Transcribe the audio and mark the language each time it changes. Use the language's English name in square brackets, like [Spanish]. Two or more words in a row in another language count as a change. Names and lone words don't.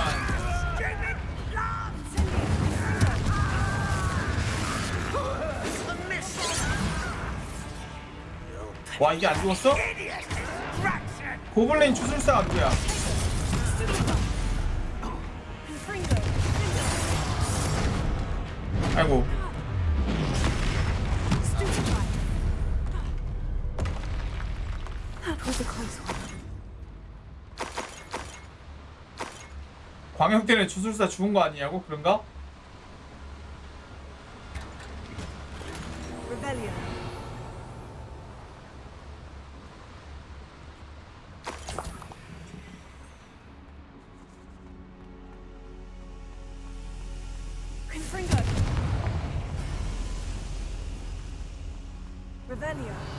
[Korean] 와, 이게 안 죽었어? 고블린 주술사가 누구야? 아이고. [English] That was a close one. [Korean] 광역 때문에 주술사 죽은 거 아니냐고? 그런가? Revelio. Confringo. Revelio.